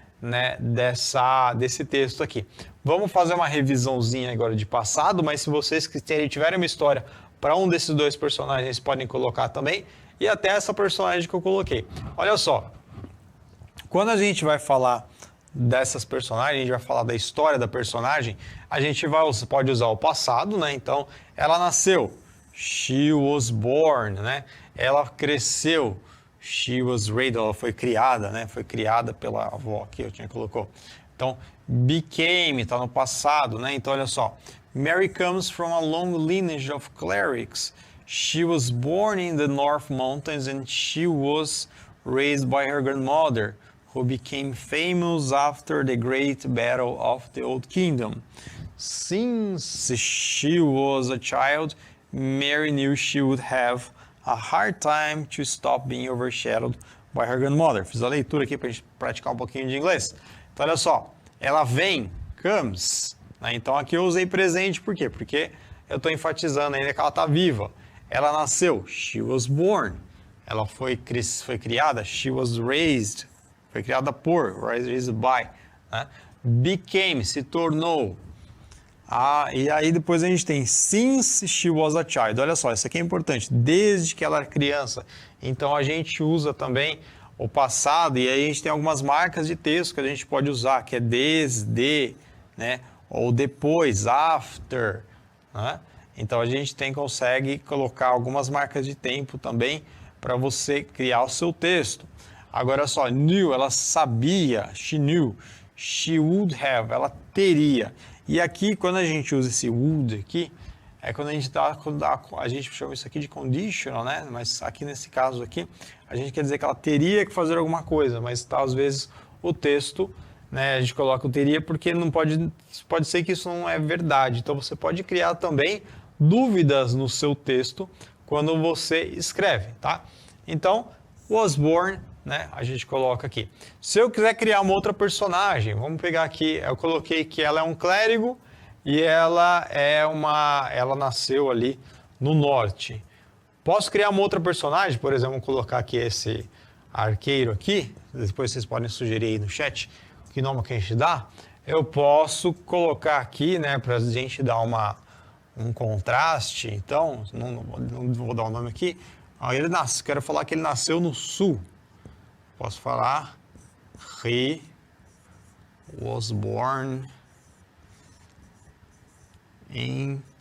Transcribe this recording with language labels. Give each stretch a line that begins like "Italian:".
Portuguese: né, desse texto aqui. Vamos fazer uma revisãozinha agora de passado, mas se vocês tiverem uma história para um desses dois personagens, podem colocar também, e até essa personagem que eu coloquei. Olha só, quando a gente vai falar dessas personagens, a gente vai falar da história da personagem, a gente pode usar o passado, né? Então, ela nasceu,
English: she was born,
Portuguese: né? Ela cresceu,
English: she was raised,
Portuguese: ela foi criada, né? Foi criada pela avó aqui, eu tinha colocou. Então, became, está no passado, né? Então, olha só,
English: Mary comes from a long lineage of clerics. She was born in the North Mountains and she was raised by her grandmother, who became famous after the Great Battle of the Old Kingdom. Since she was a child, Mary knew she would have a hard time to stop being overshadowed by her grandmother.
Portuguese: Fiz a leitura aqui para a gente praticar um pouquinho de inglês. Então, olha só, ela vem, comes, né? Então, aqui eu usei presente, por quê? Porque eu estou enfatizando ainda que ela está viva. Ela nasceu,
English: she was born.
Portuguese: Ela foi criada,
English: she was raised.
Portuguese: Foi criada por,
English: raised by,
Portuguese: né? Became, se tornou. E aí depois a gente tem
English: since she was a child.
Portuguese: Olha só, isso aqui é importante. Desde que ela era criança. Então a gente usa também o passado e aí a gente tem algumas marcas de texto que a gente pode usar, que é desde, né? Ou depois, after, né? Então a gente consegue colocar algumas marcas de tempo também para você criar o seu texto. Agora só, knew, ela sabia,
English: she knew, she would have,
Portuguese: ela teria. E aqui, quando a gente usa esse would aqui, é quando a gente chama isso aqui de conditional, né? Mas aqui nesse caso aqui, a gente quer dizer que ela teria que fazer alguma coisa, mas às vezes o texto, né, a gente coloca o teria porque não pode ser que isso não é verdade. Então você pode criar também dúvidas no seu texto quando você escreve, tá? Então, was born, né? A gente coloca aqui. Se eu quiser criar uma outra personagem, vamos pegar aqui, eu coloquei que ela é um clérigo e ela nasceu ali no norte. Posso criar uma outra personagem, por exemplo, vamos colocar aqui esse arqueiro aqui, depois vocês podem sugerir aí no chat que nome que a gente dá. Eu posso colocar aqui, né, para a gente dar um contraste, então, não vou dar o nome aqui. Quero falar que ele nasceu no sul. Posso falar,
English: he was born in...